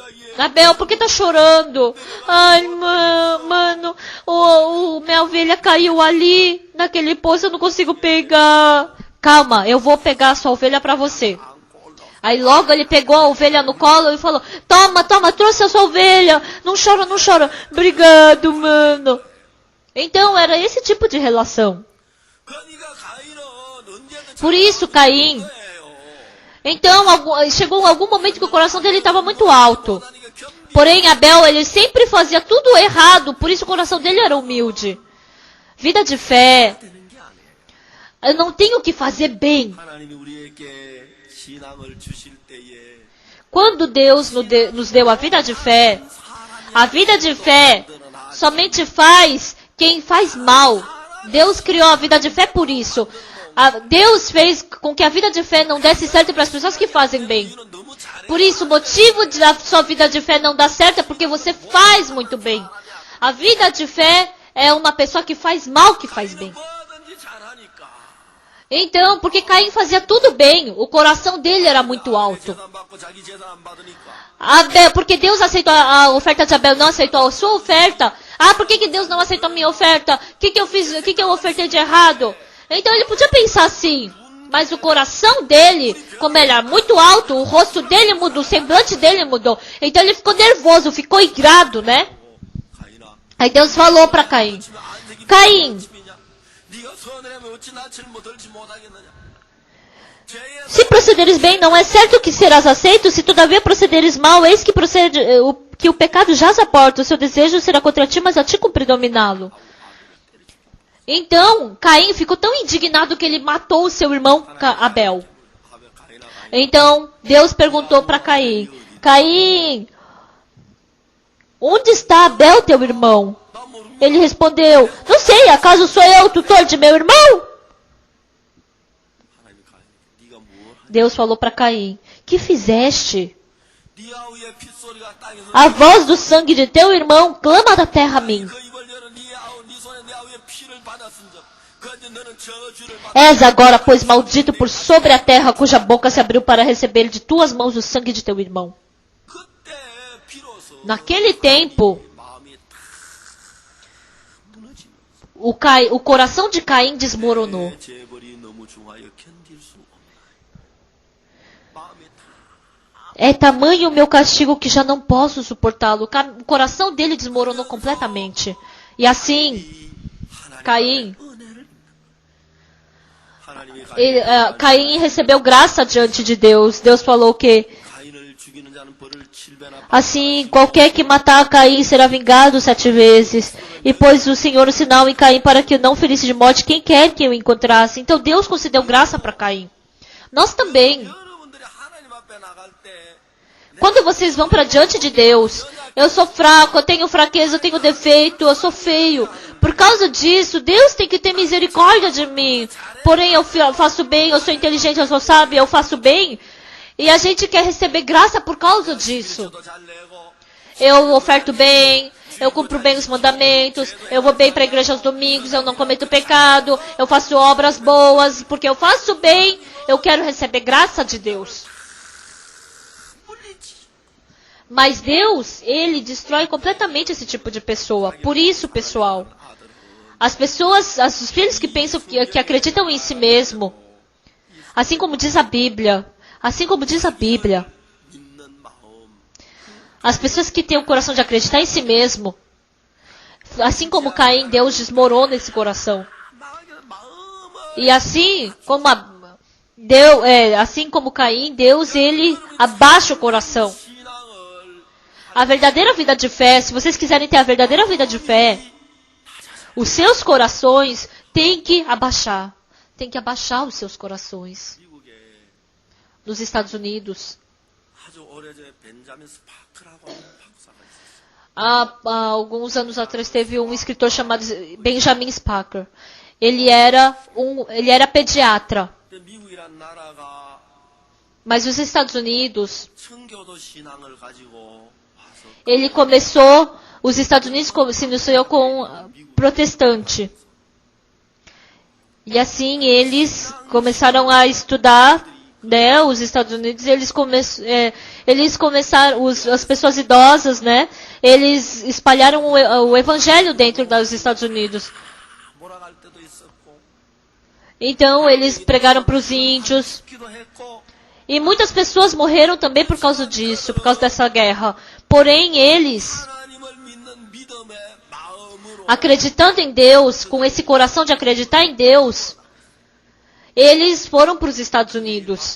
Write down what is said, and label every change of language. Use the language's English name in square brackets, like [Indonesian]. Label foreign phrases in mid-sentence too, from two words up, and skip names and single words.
[Portuguese] Abel, por que tá chorando? Ai, mano, minha ovelha caiu ali naquele poço, eu não consigo pegar. Calma, eu vou pegar a sua ovelha para você. Aí logo ele pegou a ovelha no colo e falou, toma, trouxe a sua ovelha. Não chora. Obrigado, mano. Então era esse tipo de relação. [Korean] 그러니까 가인은 언제든 [Portuguese] Por isso, Caim. [Korean] 거예요. [Portuguese] Então chegou algum momento que o coração dele estava muito alto. [Korean] 하나님과 겸비 [Portuguese] Porém, Abel, ele sempre fazia tudo errado. Por isso o coração dele era humilde. Vida de fé. [Korean] 되는 게 아니에요. [Portuguese] Eu não tenho que fazer bem. [Korean] 하나님이 우리에게 신앙을 주실 때에 [Portuguese] Quando Deus nos deu a vida de fé somente faz quem faz mal. Deus criou a vida de fé por isso. Deus fez com que a vida de fé não desse certo para as pessoas que fazem bem. Por isso, o motivo da sua vida de fé não dar certo é porque você faz muito bem. A vida de fé é uma pessoa que faz mal que faz bem. [Korean] 뭐든지 잘하니까. [Portuguese] Então, porque Caim fazia tudo bem, o coração dele era muito alto. [Korean] 제사 안 받고 자기 제사 안 받으니까. [Portuguese] Abel, porque Deus aceitou a oferta de Abel, não aceitou a sua oferta. Por que Deus não aceitou a minha oferta? O que eu fiz? O que eu ofertei de errado? Então ele podia pensar assim. Mas o coração dele, como ele era muito alto, o rosto dele mudou, o semblante dele mudou. Então ele ficou nervoso, ficou irado, né? [Korean] 가인아. [Portuguese] Aí Deus falou para Caim: Caim, [Korean] 네가 선을 하면 어찌 낯을 못 들지 못하겠느냐. 죄의 [Portuguese] se procederes bem, não é certo que serás aceito. Se todavia procederes mal, eis que que o pecado jaz à porta. O seu desejo será contra ti, mas a ti cumpre dominá-lo. Então, Caim ficou tão indignado que ele matou o seu irmão Abel. Então, Deus perguntou para Caim: Caim, onde está Abel, teu irmão? Ele respondeu: não sei, acaso sou eu o tutor de meu irmão? [Korean] 하나님이 가인에게 네가 뭘 하냐. [Portuguese] Deus falou para Caim: que fizeste? [Korean] 네 아우의 핏소리가 땅에서 [Portuguese] A voz do sangue de teu irmão clama da terra a mim. [Korean] 그 입을 열어 네 손에 네 아우의 피를 받았은즉 그런데 너는 저주를 받. [Portuguese] És agora, pois, maldito por sobre a terra, cuja boca se abriu para receber de tuas mãos o sangue de teu irmão. [Korean] 그때 비로소 [Portuguese] Naquele tempo, [Korean] 마음이 탁 무너지면서 [Portuguese] o coração de Caim desmoronou. [Korean] 내 재벌이 너무 중하여 견딜 수 없나이다. 마음이 탁 [Portuguese] É tamanho o meu castigo que já não posso suportá-lo. O coração dele desmoronou completamente. E assim, Caim, [Korean] 하나님이 [Portuguese] Caim recebeu graça diante de Deus. Deus falou que, [Korean] 가인을 죽이는 자는 벌을 7배나 [Portuguese] assim, qualquer que matar Caim será vingado 7 vezes. E pôs o Senhor o sinal em Caim para que não ferisse de morte quem quer que o encontrasse. Então Deus concedeu graça para Caim. Nós também. [Korean] 여러분들이 하나님 앞에 나갈 때 [Portuguese] Quando vocês vão para diante de Deus, eu sou fraco, eu tenho fraqueza, eu tenho defeito, eu sou feio. Por causa disso, Deus tem que ter misericórdia de mim. Porém, eu faço bem, eu sou inteligente, eu sou sábio, eu faço bem. E a gente quer receber graça por causa disso. [Korean] 더 잘 내고 [Portuguese] Eu oferto bem, eu cumpro bem os mandamentos, eu vou bem para a igreja aos domingos, eu não cometo pecado, eu faço obras boas, porque eu faço bem, eu quero receber graça de Deus. [Korean] 물리지. [Portuguese] Mas Deus, Ele destrói completamente esse tipo de pessoa. Por isso, pessoal, as pessoas, os filhos que pensam, que acreditam em si mesmo, assim como diz a Bíblia, [Korean] 믿는 마음 [Portuguese] as pessoas que têm o coração de acreditar em si mesmo, assim como Caim, Deus desmorona esse coração. [Korean] 마음을 [Portuguese] E assim como Caim, Deus, Ele abaixa o coração. [Korean] 신앙을 [Portuguese] A verdadeira vida de fé, se vocês quiserem ter a verdadeira vida de fé, os seus corações têm que abaixar. Tem que abaixar os seus corações. [Korean] 미국에 [Portuguese] Nos Estados Unidos, [Korean] 아주 오래전에 벤자민 스파크라고 하는 박사가 있었어요. [Portuguese] há alguns anos atrás teve um escritor chamado Benjamin Spacker. Ele era pediatra. [Korean] 근데 미국이란 나라가 [Portuguese] Mas os Estados Unidos, [Korean] 청교도 신앙을 가지고 와서 [Portuguese] os Estados Unidos se iniciou com protestante. E assim eles começaram a estudar, né, os Estados Unidos, eles começaram, as pessoas idosas, né, eles espalharam o evangelho dentro dos Estados Unidos. [Korean] 몰아갈 때도 있었고 [Portuguese] Então eles pregaram para os índios. [Korean] 기도 했고 [Portuguese] E muitas pessoas morreram também por causa disso, por causa dessa guerra. Porém, eles, [Korean] 하나님을 믿는 믿음의 마음으로 [Portuguese] acreditando em Deus, com esse coração de acreditar em Deus, eles foram para os Estados Unidos.